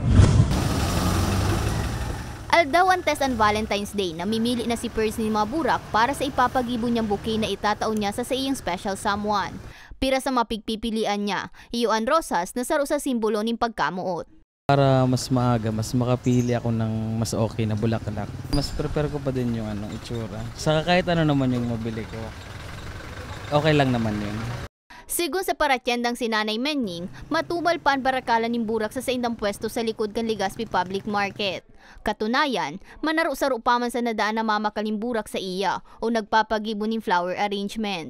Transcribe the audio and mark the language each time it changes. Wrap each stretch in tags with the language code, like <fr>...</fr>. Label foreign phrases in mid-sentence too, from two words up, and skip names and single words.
<bik>Aldaw antes and Valentine's Day, namimili na si Pers ni mga burak para sa ipapagibo niyang bouquet na itataon niya sa iyang</bik> <en>special someone.</en> <bik>Pira sa mapigpipilian niya, iyuan rosas na saro sa simbolo ng pagkamuot.</bik> <tl>Para mas maaga, mas makapili ako ng mas okay na bulaklak. Mas prepare ko pa din yung itsura. Saka kahit ano naman yung mabili ko, okay lang naman yun.</tl> <bik>Sigun sa paratyendang si Nanay Menying, matubal pa ang barakalan ng burak sa saindang pwesto sa likod kan Legazpi Public Market. Katunayan, manaro-saro pa man sa nadaan na mamakaling burak sa iya o nagpapagibo ng</bik> <en>flower arrangement.</en>